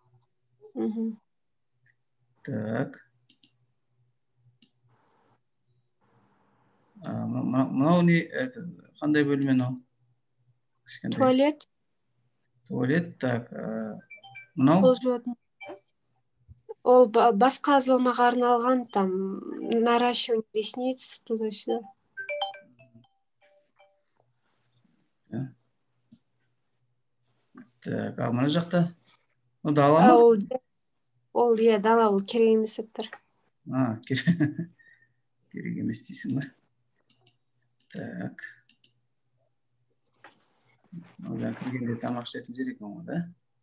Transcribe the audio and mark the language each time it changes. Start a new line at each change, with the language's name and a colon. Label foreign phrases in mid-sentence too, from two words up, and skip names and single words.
Kazakh: Так. Мынау не? Қандай бөлме мынау? Туалет. Туалет, так. Мынау? Ол басқа зонаға арналған,
Russian: там, наращивание ресниц, туда-сюда. Так,
Kazakh: мына жақта? Ол дала ма? Ол, е, дала, ол керек емес еттір. Керек емес дейсің ба? Так. Одан кіргенде тамақ ішетін жер екен ғой, да?